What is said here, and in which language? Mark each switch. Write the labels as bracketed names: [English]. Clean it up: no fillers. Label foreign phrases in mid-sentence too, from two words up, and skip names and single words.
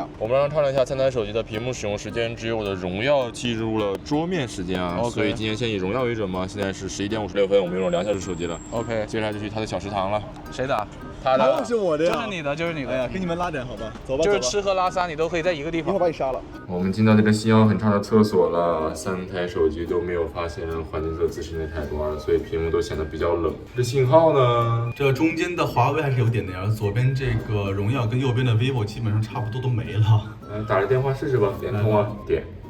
[Chinese] 我們剛剛看了一下3台手機的屏幕使用時間，只有我的榮耀記錄了桌面時間啊，所以今天先以榮耀為準嘛。現在是11點56分，我們用了2小時手機了。 OK，接下來就去他的小食堂了。誰的？他的。是我的呀。就是你的，就是你的。哎呀，給你們拉點好吧，走吧。就是吃喝拉撒你都可以在一個地方。一會兒把你殺了。我們進到這個信號很差的廁所了，3台手機都沒有發現環境色自適應太多了，所以屏幕都顯得比較冷。這信號呢？這中間的華為還是有點的呀，左邊這個榮耀跟右邊的 vivo 基本上差不多都沒了。打個電話試試吧，點通啊，點。